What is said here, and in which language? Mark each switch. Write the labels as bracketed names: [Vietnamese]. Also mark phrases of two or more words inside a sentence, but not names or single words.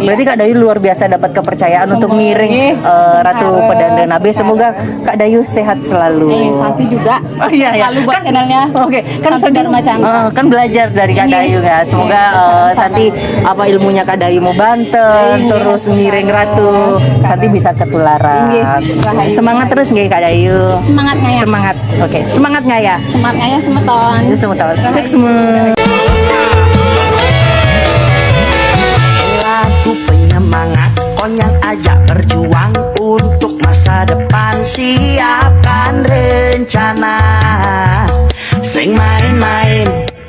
[Indonesian] Berarti Kak Dayu luar biasa dapat kepercayaan untuk ngiring Ratu harus, Pedanda Nabe. Semoga Kak Dayu sehat selalu. Santi juga Iya, iya. selalu buat channelnya. Oke, kan Santi Dharma Chandra. kan belajar dari Kak Iya. Dayu ya. Semoga Santi ilmunya Kak Dayu mau banten, Iya, terus ngiring Ratu. Santi bisa ketularan. Iya, rahayu. Semangat terus nggih Kak Dayu. Semangat ngayah. Semangat. Oke, semangat ya. Semangat ngayah semeton. Semua tahu. Sukses semua. Lagu penyemangat [Balinese] konyang ajak [Indonesian] berjuang untuk masa depan, siapkan rencana. [Balinese] Sing main-main